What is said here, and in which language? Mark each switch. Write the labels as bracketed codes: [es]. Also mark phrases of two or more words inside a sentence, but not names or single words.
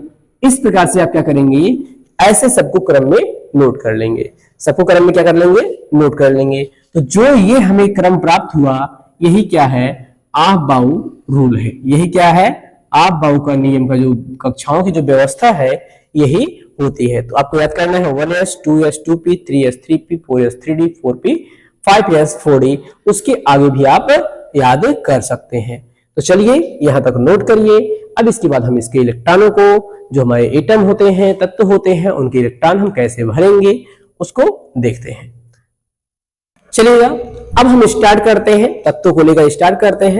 [hi] इस प्रकार से आप क्या करेंगे, ऐसे सबको क्रम में नोट कर लेंगे, सबको क्रम में क्या कर लेंगे, नोट कर लेंगे। तो जो ये हमें क्रम प्राप्त हुआ, यही क्या है, ऑफ-बाउ रूल है। यही क्या है, ऑफ-बाउ का नियम का जो कक्षाओं की जो व्यवस्था है यही होती है। तो आपको याद करना है 1s, 2s, 2p, 3s, 3p, 4s, 3d, 4p, 5s, 4d। उसके आगे भी आप याद कर सकते हैं। तो चलिए यहां तक नोट करिए। अब इसके बाद हम इसके इलेक्ट्रॉनों को, जो हमारे एटम होते हैं, तत्व होते हैं, उनके इलेक्ट्रॉन हम कैसे भरेंगे उसको देखते हैं। चलिएगा अब हम स्टार्ट करते हैं, तत्वों को लेकर स्टार्ट करते हैं।